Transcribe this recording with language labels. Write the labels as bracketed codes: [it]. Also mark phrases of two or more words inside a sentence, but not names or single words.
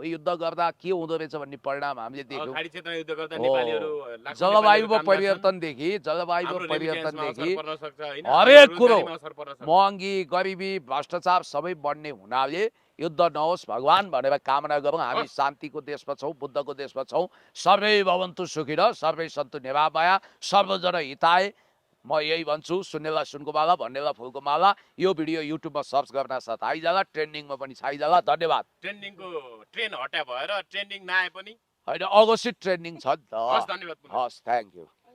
[ne] युद्ध गर्दा के हुँदो रहेछ भन्ने परिणाम हामीले देख्यौँ। जलवायुमा परिवर्तनदेखि हरेक कुरो, महँगी, गरिबी, भ्रष्टाचार सबै बढ्ने हुनाले युद्ध नहोस् भगवान् भनेर कामना गरौँ। हामी शान्तिको देशमा छौँ, बुद्धको देशमा छौँ। [sa] सर्वै भवन्तु सुखिनः, सर्वै सन्तु निरामया, सर्वजन हिताय। [ne] म यही भन्छु। सुन्नेलाई सुनको माला, भन्नेलाई फुलको माला। यो भिडियो युट्युबमा सर्च गर्न साथ आइजाला, ट्रेन्डिङमा पनि छाइजाला। धन्यवाद। ट्रेन्डिङको ट्रेन हट्या भएर ट्रेन्डिङ नआए पनि होइन, अघोषित ट्रेन्डिङ छ नि त। हस्, धन्यवाद। हस्, [en] thank you.